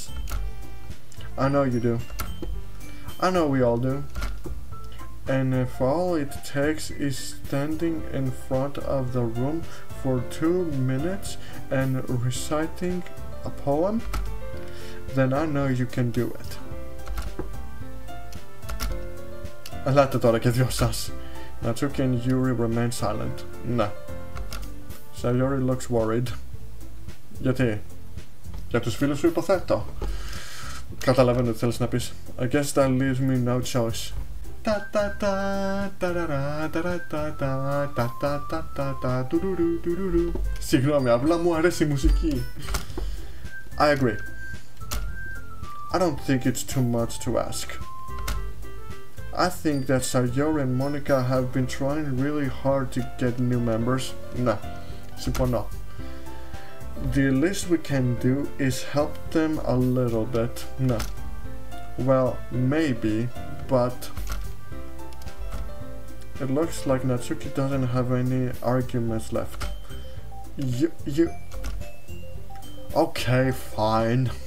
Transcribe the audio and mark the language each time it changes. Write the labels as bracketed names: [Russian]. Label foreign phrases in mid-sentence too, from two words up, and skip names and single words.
[English] I know you do. I know we all do. And if all it takes is standing in front of the room for 2 minutes and reciting a poem, then I know you can do it. [Greek] Ελάτε τώρα και δυο σας. [English] Natsuki and Yuri remain silent. Ναι. Sayori looks worried. [Greek] Γιατί? Για τους φίλους σου υποθέτω. Καταλαβαίνω τι θέλεις να πεις. [English] I guess that leaves me no choice. [Greek] Συγγνώμη, απλά μου αρέσει η μουσική. [English] I agree. I don't think it's too much to ask. I think that Sayori and Monica have been trying really hard to get new members. [Greek] Ναι, συμφωνώ. [English] The least we can do is help them a little bit. [Greek] Ναι. [English] Well, maybe, but it looks like Natsuki doesn't have any arguments left. You... Okay, fine.